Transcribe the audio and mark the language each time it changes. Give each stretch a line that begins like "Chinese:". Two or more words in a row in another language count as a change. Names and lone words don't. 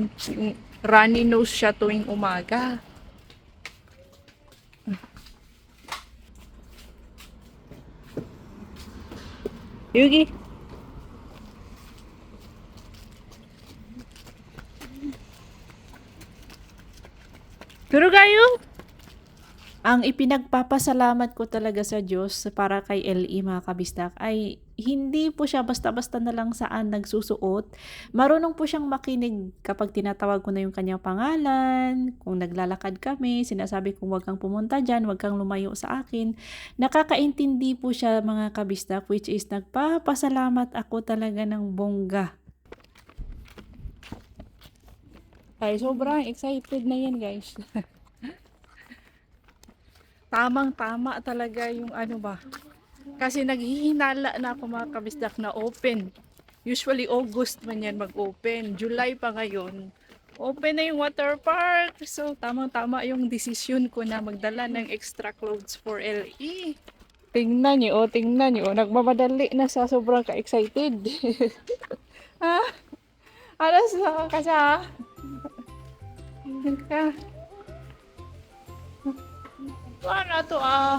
Filipino: Yung runny nose siya tuwing umaga.
Korean: 여기. 들어가요.
Filipino: Ang ipinagpapasalamat ko talaga sa Diyos para kay LE mga kabisdak ay hindi po siya basta-basta na lang saan nagsusuot. Marunong po siyang makinig kapag tinatawag ko na yung kanyang pangalan. Kung naglalakad kami, sinasabi kong huwag kang pumunta dyan, huwag kang lumayo sa akin. Nakakaintindi po siya mga kabisdak,
English: which is
Filipino: nagpapasalamat ako talaga ng bongga. Ay, sobrang excited na yan guys. Tamang-tama talaga yung ano ba. Kasi naghihinala na ako mga kabisdak na open. Usually August man yan mag-open. July pa ngayon. Open na yung water park. So tamang-tama yung desisyon ko na magdala ng
English: extra clothes for LE.
Filipino: Tingnan niyo, tingnan niyo. Nagmamadali na sa sobrang ka-excited. Ha? Alas na ka siya. Ka. Para to ah.